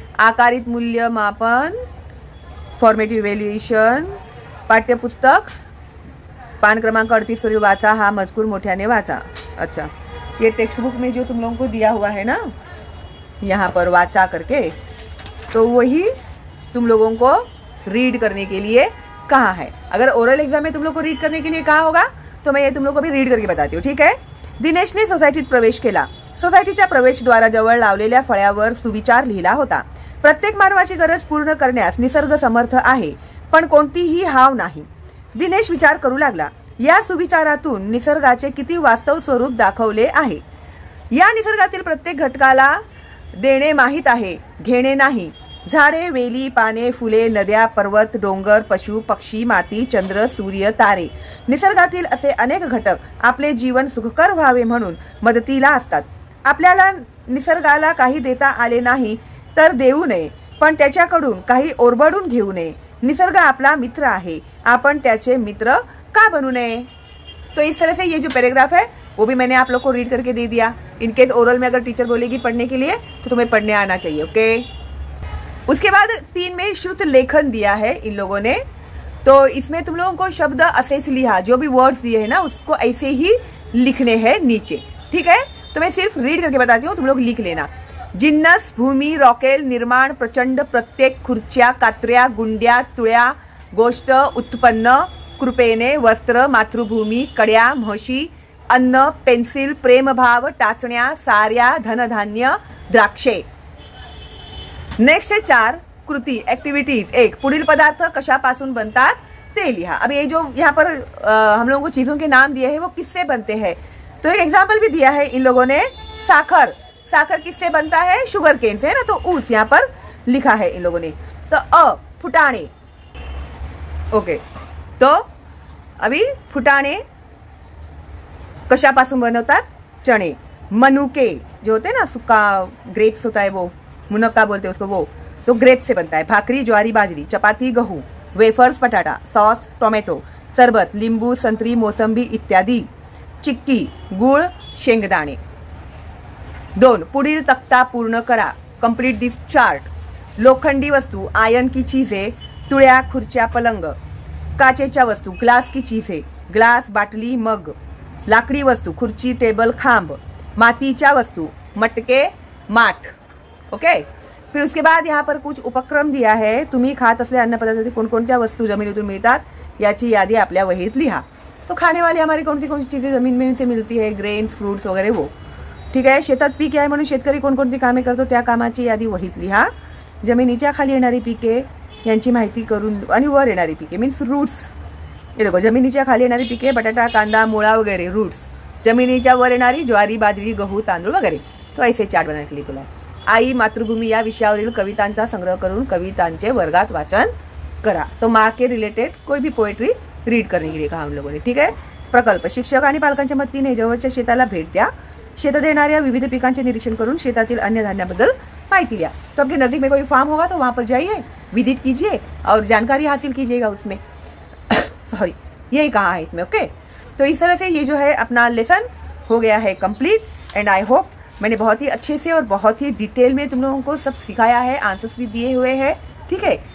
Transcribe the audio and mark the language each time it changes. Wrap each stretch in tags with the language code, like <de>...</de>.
<mr>आकारित मूल्यमापन, formative evaluation, पाठ्यपुस्तक, पान क्रमांक 38 पर वाचा, हा मजकूर मोठ्याने वाचा।</mr> <hi>अच्छा, ये टेक्स्ट बुक में जो तुम लोगों को दिया हुआ है ना, यहाँ पर वाचा करके, तो वही तुम लोगों को रीड करने के लिए कहा है। अगर ओरल एग्जाम में तुम लोग को रीड करने के लिए कहा होगा तो मैं ये तुम लोग को भी रीड करके बताती हूँ, ठीक है।</hi> <mr>दिनेशने सोसायटीत प्रवेश केला। सोसायटीच्या प्रवेशद्वाराजवळ लावलेल्या फळ्यावर सुविचार लिहिला होता। प्रत्येक मानवाची गरज पूर्ण करण्यास निसर्ग समर्थ आहे, पण कोणतीही हाव नाही। दिनेश विचार करू लागला, या सुविचारातून निसर्गाचे किती वास्तव स्वरूप दाखवले आहे। या निसर्गातील प्रत्येक घटकाला देणे माहीत आहे, घेणे नाही। झाडे, वेली, पाने, फुले, नद्या, पर्वत, डोंगर, पशु, पक्षी, माती, चंद्र, सूर्य, तारे, निसर्गातील असे अनेक घटक आपले जीवन सुखकर व्हावे म्हणून मदतीला असतात। आपल्याला निसर्गाला काही देता आले नाही तर देऊ नये, पण त्याच्याकडून काही ओरबडून घेऊ नये। निसर्ग आपला मित्र आहे, आपण त्याचे मित्र का बनू नये।</mr> <hi>तो इस तरह से ये जो पैराग्राफ है वो भी मैंने आप लोग को रीड करके दे दिया। इनकेस ओरल में अगर टीचर बोलेगी पढ़ने के लिए तो तुम्हें पढ़ने आना चाहिए, ओके। उसके बाद 3 में श्रुत लेखन दिया है इन लोगों ने, तो इसमें तुम लोगों को</hi> <mr>शब्द असेच लिहा,</mr> <hi>जो भी वर्ड्स दिए हैं ना उसको ऐसे ही लिखने हैं नीचे, ठीक है। तो मैं सिर्फ रीड करके बताती हूँ, तुम लोग लिख लेना।</hi> <mr>जिन्नस, भूमी, रॉकेल, निर्माण, प्रचंड, प्रत्येक, खुर्च्या, कात्र्या, गुंड्या, तुळ्या, गोष्ट, उत्पन्न, कृपेने, वस्त्र, मातृभूमी, कड्या, म्हशी, अन्न, पेन्सिल, प्रेमभाव, टाचण्या, साऱ्या, धनधान्य, द्राक्षे।</mr> <hi>नेक्स्ट है 4 कृति एक्टिविटीज।</hi> <mr>1 पुढील पदार्थ कशापासून बनतात ते लिहा।</mr> <hi>अब ये जो यहाँ पर हम लोगों को चीजों के नाम दिए हैं वो किससे बनते हैं, तो एक एग्जाम्पल भी दिया है इन लोगों ने। साखर, साखर किससे बनता है? शुगर केन से, है ना, तो उस यहाँ पर लिखा है इन लोगों ने। तो फुटाणे, ओके।</hi> <mr>तो अभी फुटाणे कशापासून बनवतात? चणे।</mr> <hi>मनुके जो होते हैं ना, सूखा ग्रेप्स होता है वो, मुनक्का बोलते हैं उसको, वो तो ग्रेप से बनता है।</hi> <mr>भाकरी, ज्वारी, बाजरी, चपाती, गहू, वेफर्स, पटाटा, सॉस, टोमॅटो, सरबत, लिंबू, संत्री, मोसंबी इत्यादी। चिक्की, गुळ, शेंगदाणे। 2 पुढील तक्ता पूर्ण करा,</mr> <en>Complete this chart.</en> <mr>लोखंडी वस्तू,</mr> <hi>आयन की चीजें,</hi> <mr>तुळ्या, खुर्च्या, पलंग। काचेच्या वस्तू,</mr> <hi>ग्लास की चीजें,</hi> <mr>ग्लास, बाटली, मग। लाकडी वस्तू, खुर्ची, टेबल, खांब। मातीच्या वस्तू, मटके, माठ, ओके।</mr> <hi>फिर उसके बाद यहाँ पर कुछ उपक्रम दिया है।</hi> <mr>तुम्ही खात असलेल्या अन्नपदार्थातील कोणकोणत्या वस्तू जमिनीतून मिळतात याची यादी आपल्या वहीत लिहा।</mr> <hi>तो खाने वाली हमारी कौन सी चीज़ें जमीन में से मिलती है, ग्रेन, फ्रूट्स वगैरह वो, ठीक आहे।</hi> <mr>शेतात पीक आहे म्हणून शेतकरी कोणकोणती कामे करतो त्या कामाची यादी वहीत लिहा। जमिनीच्या खाली येणारी पिके यांची माहिती करून, आणि वर येणारी पिके मीन्स रूट्स। ये देखो, जमिनीच्या खाली येणारी पिके बटाटा, कांदा, मुळा वगैरे, रूट्स। जमिनीच्या वर येणारी ज्वारी, बाजरी, गहू, तांदूळ वगैरे।</mr> <hi>तो ऐसे चार्ट बनाने के लिए बोला।</hi> <mr>आई, मातृभूमी या विषयावरील कवितांचा संग्रह करून कवितांचे वर्गात वाचन करा।</mr> <hi>तो माँ के रिलेटेड कोई भी पोएट्री रीड करने के लिए कहा हम लोगों ने, ठीक है।</hi> <mr>प्रकल्प, शिक्षक आणि पालकांच्या मदतीने जवळच्या शेताला भेट द्या। शेतात येणाऱ्या विविध पिकांचे निरीक्षण करून शेतातील अन्य धान्याबद्दल माहिती लिया।</mr> <hi>तो आपके नजदीक में कोई फार्म होगा तो वहाँ पर जाइए, विजिट कीजिए और जानकारी हासिल कीजिएगा उसमें। सॉरी, यही कहा है इसमें, ओके। तो इस तरह से ये जो है अपना लेसन हो गया है कंप्लीट। एंड आई होप मैंने बहुत ही अच्छे से और बहुत ही डिटेल में तुम लोगों को सब सिखाया है, आंसर्स भी दिए हुए हैं, ठीक है।</hi>